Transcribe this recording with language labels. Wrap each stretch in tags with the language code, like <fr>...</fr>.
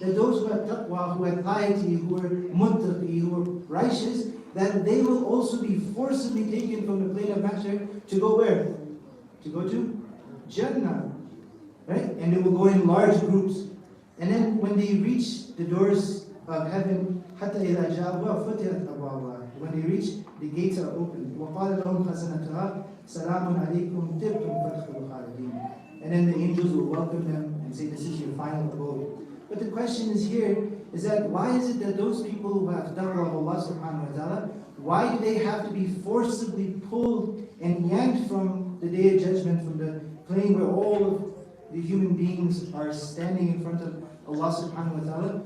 <en>That those who have taqwa, who have piety, who are muttaqi, who are righteous, that they will also be forcibly taken from the plane of mahshar to go where? To go to Jannah. Right? And they will go in large groups. And then when they reach the doors of heaven,</en> <ar>حتى إذا جاءوها فتحت أبوابها.</ar> <en>When they reach, the gates are open.</en> <ar>وقال لهم خزنتها سلام عليكم طبتم فادخلوا خالدين.</ar> <en>And then the angels will welcome them and say, this is your final abode. But the question is here, is that why is it that those people who have taqwa of Allah subhanahu wa ta'ala, why do they have to be forcibly pulled and yanked from the day of judgment, from the plane where all of the human beings are standing in front of Allah subhanahu wa ta'ala?</en>